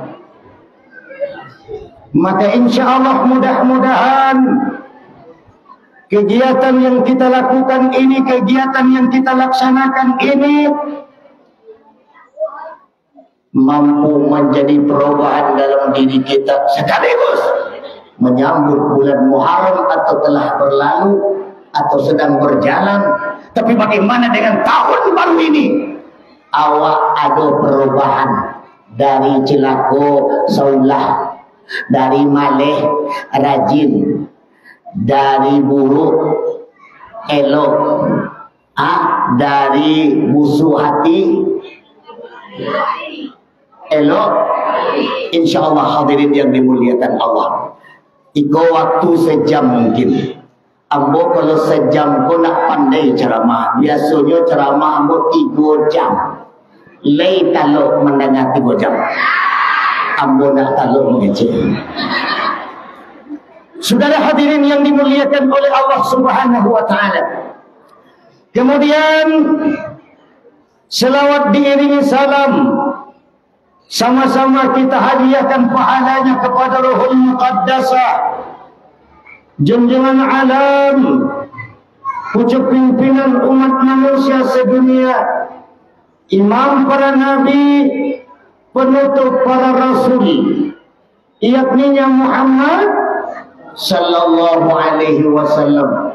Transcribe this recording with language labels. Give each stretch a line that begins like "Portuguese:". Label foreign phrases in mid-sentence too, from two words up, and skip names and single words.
Indonesian: maka insyaallah mudah-mudahan kegiatan yang kita lakukan ini, kegiatan yang kita laksanakan ini mampu menjadi perubahan dalam diri kita, sekaligus menyambut bulan Muharram atau telah berlalu atau sedang berjalan. Tapi bagaimana dengan tahun baru ini?
Minangkabau: Awak ada perubahan dari cilako saulah, dari maleh rajin, dari buruk elok, dari busuk hati elok.
Indonesian: Insyaallah hadirin yang dimuliakan Allah,
Minangkabau: iko waktu sejam mungkin. Ambo kalau sejam ko nak pandai ceramah, biasanya ceramah ambo 3 jam. Lei taluk mendengar 3 jam. Ambo nak taluk mengecek.
Indonesian: Saudara hadirin yang dimuliakan oleh Allah Subhanahu wa taala. Kemudian selawat diiringi salam, sama-sama kita hadiahkan pahalanya kepada Ruhul Muqaddasah, junjungan alam, pucuk pimpinan umat manusia sedunia, imam para nabi, penutup para rasul, yakninya Muhammad sallallahu alaihi wasallam.